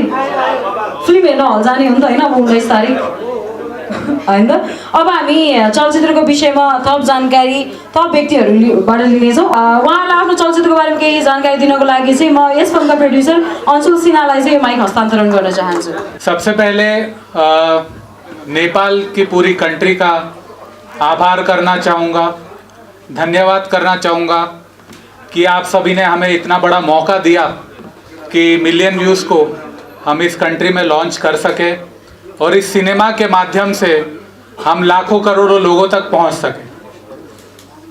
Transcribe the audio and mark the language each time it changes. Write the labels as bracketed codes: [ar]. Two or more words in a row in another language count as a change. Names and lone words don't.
[ne] फिल्म हेर्न हल जाने हो नि त होइन अब 19 तारिक होइन त। अब हामी चलचित्रको विषयमा थप जानकारी थप व्यक्तिहरूबाट लिनेछौँ। उहाँलाई आफ्नो चलचित्रको बारेमा केही जानकारी दिनको लागि चाहिँ म यस फिल्मका प्रोड्युसर अंशुल सिन्हालाई चाहिँ माइक हस्तान्तरण गर्न चाहन्छु। [hi] सबसे पहले नेपाल की पूरी कंट्री का आभार करना चाहूँगा, धन्यवाद करना चाहूँगा कि आप सभी ने हमें इतना बड़ा मौका दिया कि मिलियन व्यूज़ को हम इस कंट्री में लॉन्च कर सके और इस सिनेमा के माध्यम से हम लाखों करोड़ों लोगों तक पहुंच सके।